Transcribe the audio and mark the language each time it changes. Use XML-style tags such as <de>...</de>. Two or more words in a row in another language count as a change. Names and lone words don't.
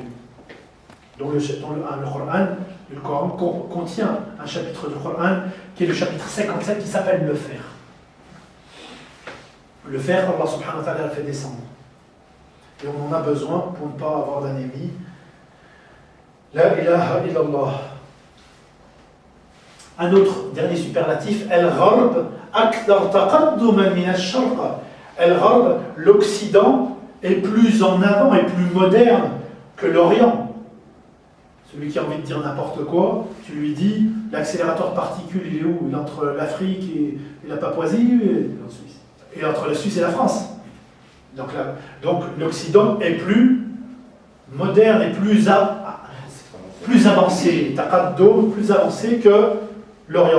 <fr>Donc le Coran contient un chapitre du Coran qui est le chapitre 57 qui s'appelle le fer. Le fer,</fr> <ar>الله سبحانه وتعالى</ar> <fr>l'a fait descendre. Et on en a besoin pour ne pas avoir d'ennemis.</fr> <ar>لا إله إلا الله.</ar> <fr>Un autre dernier superlatif,</fr> <ar>الغرب، أكثر تقدما من الشرق.</ar> <fr>Al-Gharb, l'Occident est plus en avant et plus moderne que l'Orient. Celui qui a envie de dire n'importe quoi, tu lui dis l'accélérateur de particules, il est où? Il est entre l'Afrique et la Papouasie et entre la Suisse et la France. Donc l'Occident est plus moderne et plus avancé, taqaddum, plus avancé que l'Orient.</fr>